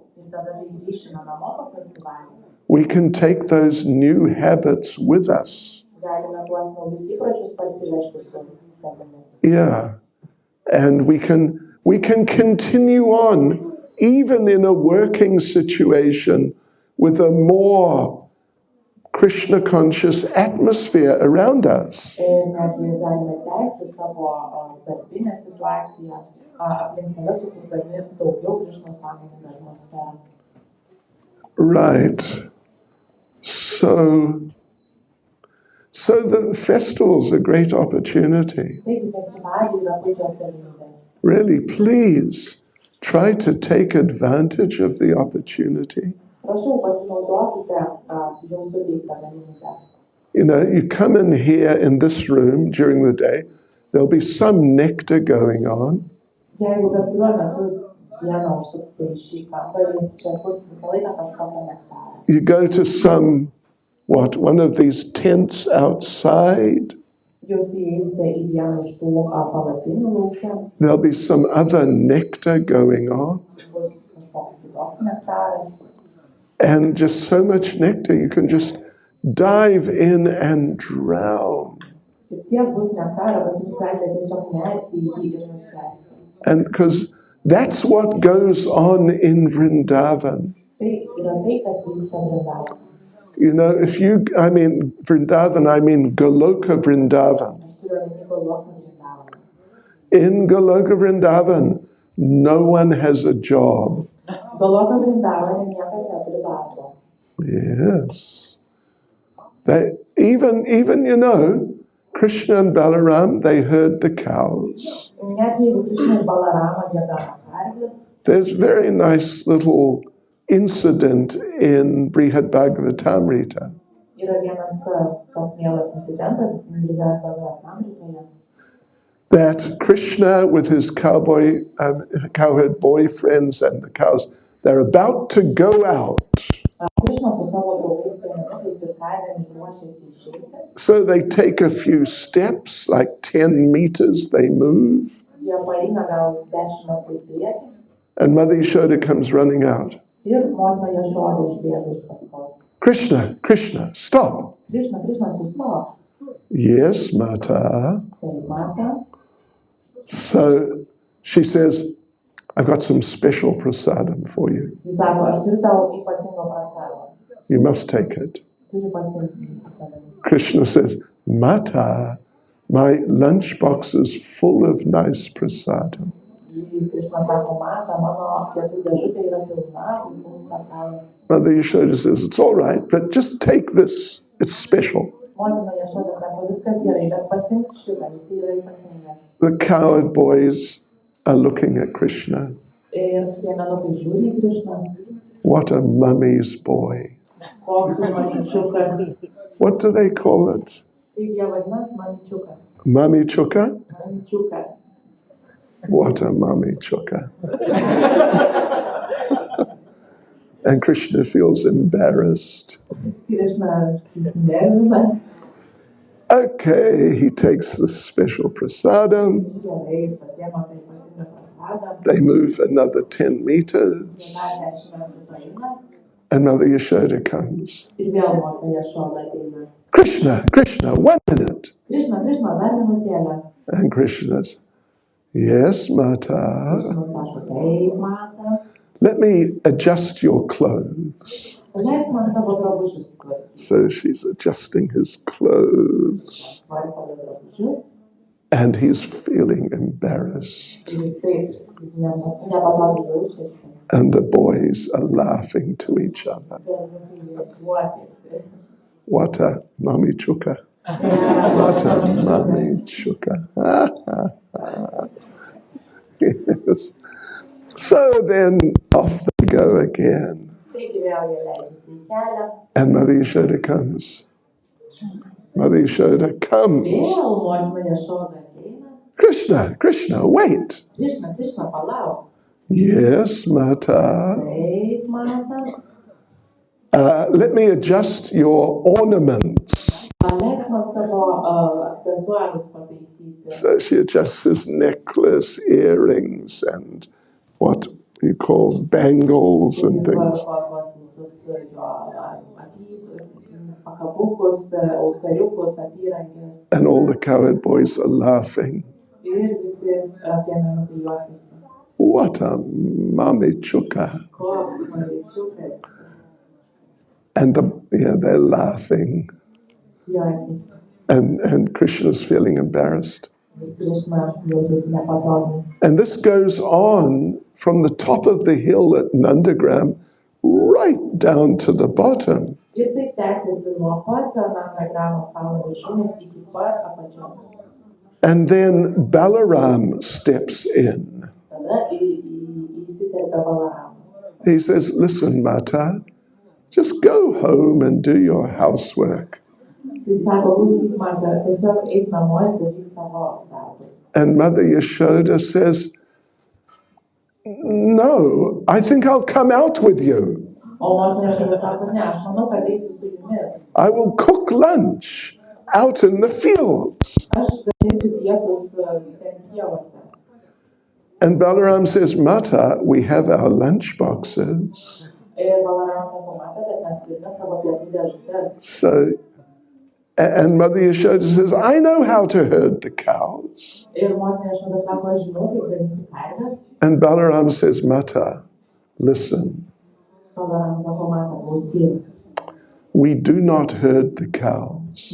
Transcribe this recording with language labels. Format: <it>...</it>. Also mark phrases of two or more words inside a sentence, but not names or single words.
<lt>ir tada kai grįšime namo po festivalio,</lt> <en>we can take those new habits with us.</en> <lt>galime tuos naujus įpročius parsivežti su savimi.</lt> <en>Yeah. And we can continue on even in a working situation with a more Krishna conscious atmosphere around us.</en> <lt>Ir netgi galime tęsti savo darbinę situaciją aplink save, sukurdami daugiau Krišnos sąmoningą atmosferą.</lt> <en>Right. So the festival's a great opportunity.</en> <lt>Taigi festivaliai yra puikios galimybės.</lt> <en>Really, please try to take advantage of the opportunity.</en> <lt>Prašau, pasinaudokite jums suteiktą galimybę.</lt> <en>You come in here in this room during the day, there'll be some nectar going on.</en> <lt>Jeigu bet kuriuo metu dieną užsuksite į šį kambarį, čia bus visą laiką kažkokia nektarą.</lt> <en>You go to one of these tents outside.</en> <lt>Jūs įeisite į vieną iš tų palapinių lauke,</lt> <en>There'll be some other nectar going on.</en> <lt>bus kažkoks kitoks nektaras.</lt> <en>And just so much nectar, you can just dive in and drown.</en> <lt>Ir tiek bus nektaro, kad jūs galite tiesiog nerti į jį ir nuskęsti.</lt> <en>And because that's what goes on in Vrindavan.</en> <lt>Tai yra tai, kas vyksta Vrindavane.</lt> <en>Vrindavan, I mean Goloka Vrindavan.</en> <lt>Aš turiu omeny Goloką Vrindavaną.</lt> <en>In Goloka Vrindavan, no one has a job.</en> <lt>Goloką Vrindavane niekas neturi darbo.</lt> <en>Yes. Even Krishna and Balaram, they herd the cows.</en> <lt>Net jeigu Krishna ir Balarama jie gano karves,</lt> <en>There's very nice little incident in Brihad Bhagavatamrita.</en> <lt>yra vienas toks mielas incidentas, Brihad Bhagavatamritoje,</lt> <en>That Krishna with his cowherd boyfriends and the cows, they're about to go out.</en> <lt>Krishna su savo draugais piemenukais ir karvėmis ruošiasi išeiti.</lt> <en>So they take a few steps, like 10 meters they move.</en> <lt>Jie Jie paeina gal 10 metrų į priekį.</lt> <en>And Mother Yashoda comes running out.</en> <lt>Ir motina Jašoda išbėga iš paskos.</lt> <en>Krishna, Krishna, stop.</en> <lt>Krishna, Krishna, sustok.</lt> <en>Yes, Mata.</en> <lt>Taip, Mata.</lt> <en>So she says, I've got some special prasadam for you.</en> <lt>Jis sako, aš turiu tau ypatingą prasadą.</lt> <en>You must take it.</en> <lt>Turi pasiimti su savimi.</lt> <en>Krishna says, Mata, my lunchbox is full of nice prasadam.</en> <lt>Krishna sako, Mata, mano pietų dėžutė yra pilna puikaus prasadą.</lt> <en>Mother Yashoda says, it's all right, but just take this. It's special.</en> <lt>Motina Jašoda sako, viskas gerai, bet pasiimk šitą, jis yra ypatingas.</lt> <en>The coward boys are looking at Krishna.</en> <lt>Ir tie menukai žiūri į Krishną.</lt> <en>What a mummy's boy.</en> <lt>Koks mamyčiukas.</lt> <en>What do they call it?</en> <lt>Kaip jie vadina? Mamyčiukas.</lt> <en>Mummy chuka?</en> <lt>Mamyčiukas.</lt> <en>What a mummy chuka. And Krishna feels embarrassed.</en> <lt>Krishna susinervina.</lt> <en>Okay, he takes the special prasadam.</en> <lt>Gerai, jis pasiema tą ypatingą prasadą.</lt> <en>They move another 10 meters.</en> <lt>Jie dar 10 metrų paeina.</lt> <en>And Mother Yashoda comes.</en> <lt>Ir vėl motina Jašoda ateina.</lt> <en>Krishna, Krishna, 1 minute.</en> <lt>Krishna, Krishna, dar minutėlę.</lt> <en>And Krishna says, yes, Mata.</en> <lt>Krishna sako, taip, Mata.</lt> <en>Let me adjust your clothes.</en> <lt>Leisk man tavo drabužius sutvarkyti.</lt> <en>So she's adjusting his clothes.</en> <lt>Tvarko jo drabužius.</lt> <en>And he's feeling embarrassed.</en> <lt>Ir jis taip nepatogiai jaučiasi.</lt> <en>And the boys are laughing to each other.</en> <lt>Berniukai juokiasi.</lt> <en>What a mummy chuka. What a mummy chuka. Yes. So then off they go again.</en> <lt>Taigi vėl jie leidžiasi į kelią.</lt> <en>And Mother Yashoda comes. Mother Yashoda comes.</en> <lt>Vėl motina Jašoda ateina.</lt> <en>Krishna, Krishna, wait.</en> <lt>Krishna, Krishna, palauk.</lt> <en>Yes, Mata.</en> <lt>Taip, Mata.</lt> <en>Let me adjust your ornaments.</en> <lt>Leisk man tavo aksesuarus pataisyti.</lt> <en>So she adjusts his necklace, earrings, and what you call bangles and things.</en> <lt>Visus jo pakabukus, auskariukus, apyrankės.</lt> <en>And all the coward boys are laughing.</en> <lt>Ir visi tie menukai juokiasi.</lt> <en>What a mummy chuka.</en> <lt>Koks mamyčiukas.</lt> <en>And they're laughing.</en> <lt>Juokiasi.</lt> <en>And Krishna's feeling embarrassed.</en> <lt>Krishna jaučiasi nepatogiai.</lt> <en>And this goes on from the top of the hill at Nandagram right down to the bottom.</en> <lt>Ir taip tęsiasi nuo pat Nandagramo kalno viršūnės iki pat apačios.</lt> <en>And then Balaram steps in.</en> <lt>Tada įsiterpia Balaram.</lt> <en>He says, listen, Mata, just go home and do your housework.</en> <lt>Jis sako, klausyk, Mata, tiesiog eik namo ir daryk savo darbus.</lt> <en>And Mother Yashoda says, no, I think I'll come out with you.</en> <lt>O motina Jašoda sako, ne, aš manau, kad eisiu su jumis.</lt> <en>I will cook lunch out in the fields.</en> <lt>Aš darysiu pietus ten pievose.</lt> <en>And Balaram says, Mata, we have our lunch boxes.</en> <lt>Ir Balaram sako, Mata, bet mes turime savo pietų dėžutes.</lt> <en>So, and Mother Yashoda says, I know how to herd the cows.</en> <lt>Ir motina Jašoda sako, aš žinau, kaip ganyti karves.</lt> <en>And Balaram says, Mata, listen,</en> <lt>Balaram sako, Mata, klausyk.</lt> <en>we do not herd the cows.</en>